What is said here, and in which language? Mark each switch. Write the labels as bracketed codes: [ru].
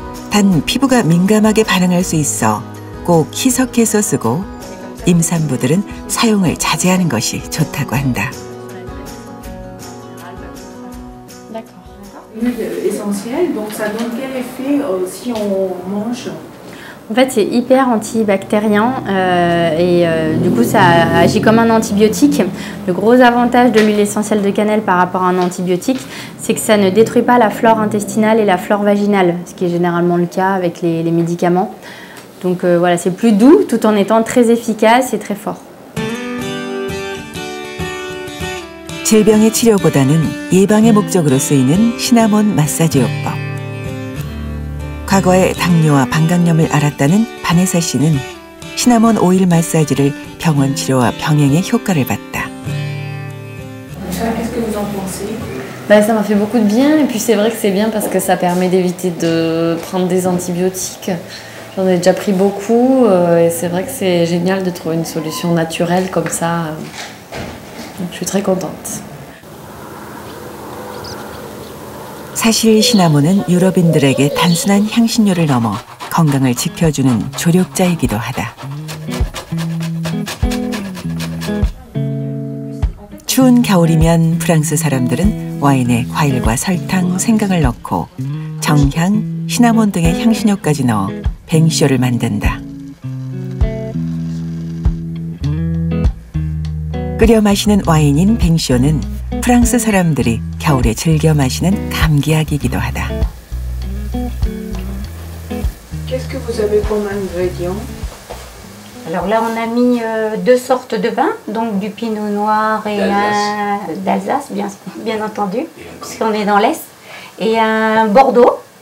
[ko] 단 피부가 민감하게 반응할 수 있어 꼭 희석해서 쓰고 임산부들은 사용을 자제하는 것이 좋다고 한다. [fr] Essentiel, donc ça donne quel effet si on mange? En fait, c'est hyper antibactérien et du coup, ça agit comme un antibiotique. Le gros avantage de l'huile essentielle de cannelle par rapport à un antibiotique, c'est que ça ne détruit pas la flore intestinale et la flore vaginale, ce qui est généralement le cas avec les médicaments. Donc voilà, c'est plus doux tout en étant très efficace et très fort. [ko] 질병의 치료보다는 예방의 목적으로 쓰이는 시나몬 마사지 요법. 과거에 당뇨와 방광염을 앓았다는 바네사 씨는 시나몬 오일 마사지를 병원 치료와 병행의 효과를 봤다. [fr] Qu'est-ce que vous en pensez? Bah, ça m'a fait beaucoup de bien et puis c'est vrai que c'est bien parce que ça permet d'éviter de prendre des antibiotiques. J'en ai déjà pris beaucoup et c'est vrai que c'est génial de trouver une solution naturelle comme ça. Donc, je suis très contente. [ko] 사실 시나몬은 유럽인들에게 단순한 향신료를 넘어 건강을 지켜주는 조력자이기도 하다. 추운 겨울이면 프랑스 사람들은 와인에 과일과 설탕, 생강을 넣고 정향, 시나몬 등의 향신료까지 넣어 뱅쇼를 만든다. 끓여 마시는 와인인 뱅쇼는 프랑스 사람들이 겨울에 즐겨 마시는 감기약이기도 하다. [fr] Qu'est-ce que vous avez comme ingrédients? Alors là, on a mis 2 sortes de vins, donc du pinot noir et d'Alsace, bien entendu, puisqu'on est dans l'Est, et un Bordeaux.